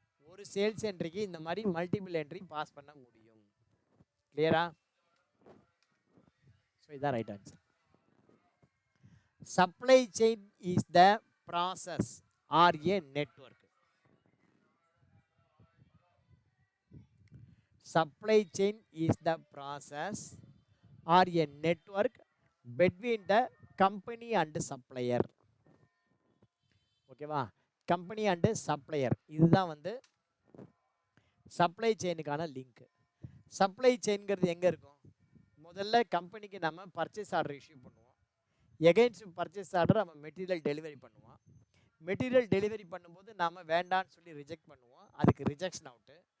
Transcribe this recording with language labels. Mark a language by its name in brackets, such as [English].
[Tamil] ஒரு சேல்ஸ் என்ட்ரிக்கு இந்த மாதிரி மல்டிபிள் என்ட்ரி பாஸ் பண்ண முடியும். கிளியரா? [English] So இதான் right answer. Supply chain is the process or a network. Supply chain is the process or a network between the company and supplier. [Tamil] ஓகேவா? Company and supplier, இதுதான் வந்து supply செயினுக்கான link. Supply செயின்கிறது எங்கே இருக்கும்? முதல்ல கம்பெனிக்கு நம்ம பர்ச்சேஸ் ஆர்டர் இஷ்யூ பண்ணுவோம். Against purchase order நம்ம மெட்டீரியல் டெலிவரி பண்ணுவோம். மெட்டீரியல் டெலிவரி பண்ணும்போது நாம் வேண்டான்னு சொல்லி ரிஜெக்ட் பண்ணுவோம். அதுக்கு ரிஜெக்ஷன் அவுட்டு.